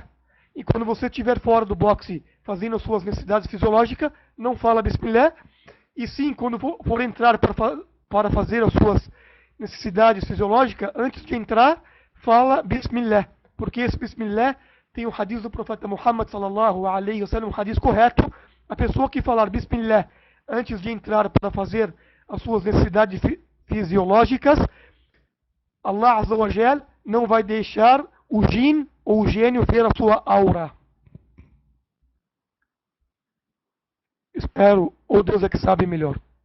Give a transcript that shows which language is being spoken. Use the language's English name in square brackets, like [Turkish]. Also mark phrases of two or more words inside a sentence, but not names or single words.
[Portuguese] E quando você estiver fora do boxe fazendo as suas necessidades fisiológicas, não fala Bismillah. E sim, quando for entrar para fazer as suas necessidades fisiológicas, antes de entrar, fala Bismillah. Porque esse Bismillah tem o hadith do profeta Muhammad [Arabic] صلى الله عليه وسلم, [Portuguese] um hadith correto. A pessoa que falar Bismillah antes de entrar para fazer as suas necessidades fisiológicas, [Arabic] الله عز وجل [Portuguese] não vai deixar o jin ou o gênio ver a sua aura. Espero, ou Deus é que sabe melhor.